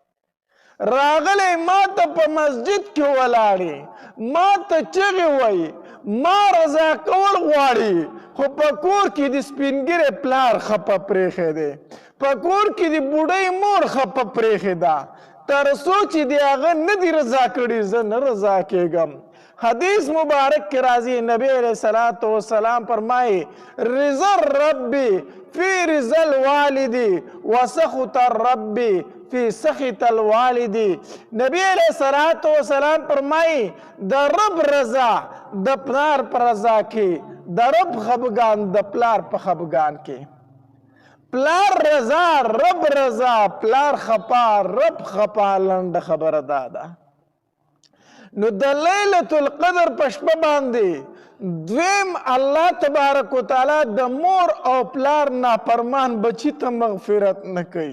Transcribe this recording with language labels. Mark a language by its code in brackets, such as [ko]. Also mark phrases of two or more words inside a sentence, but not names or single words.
[ps] راغلی ما ته په مسجد کې ولاړې ما ته چغې وایي ما رضا کول غواړي خو په کور کې د سپینګیرې پلار خفه پرېښی دی په کور کې د بوډۍ مور خفه پرېښې ده تر څو چې د هغه نه دي رضا کړي زه نه رضا کېږم. [ur] حدیث مبارک کے راضی نبی علیہ السلام فرمائے [ar] رضا الرب فی رضا الوالد وسخط الرب فی سخط الوالد. [ur] نبی علیہ السلام فرمائے [ps] دا رب رضا دا پلار پر رضا کی، دا رب خبگان دا پلار پر خبگان کی. پلار رضا رب رضا، پلار خپا رب خپا، لنڈ خبر دادا. نو د لیلۃ القدر پشپه باندې دویم الله تبارک وتعالی د مور او پلار نافرمان بچی ته مغفرت نه کوي.